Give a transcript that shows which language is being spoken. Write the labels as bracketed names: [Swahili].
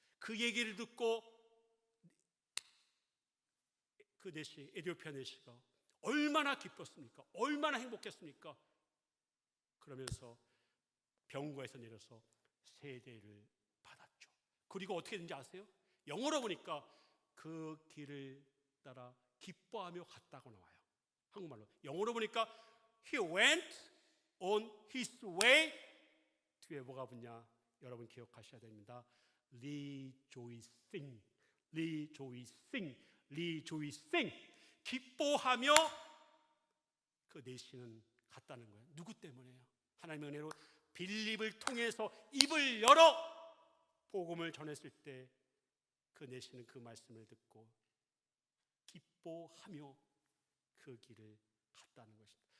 [Korean] 그 얘기를 듣고 그 네시, 에티오피아 네시가 얼마나 기뻤습니까? 얼마나 행복했습니까? 그러면서 병거에서 내려서 세례를 받았죠. 그리고 어떻게 된지 아세요? 영어로 보니까 그 길을 따라 기뻐하며 갔다고 나와요. 한국말로. 영어로 보니까 [English] He went on his way. [Korean] 뒤에 뭐가 붙냐? 여러분 기억하셔야 됩니다. [English] Rejoicing, rejoicing, rejoicing. [Korean] 기뻐하며 그 내시는 갔다는 거예요. 누구 때문에요? 하나님의 은혜로 빌립을 통해서 입을 열어 복음을 전했을 때 그 내시는 그 말씀을 듣고 기뻐하며 그 길을 갔다는 것입니다.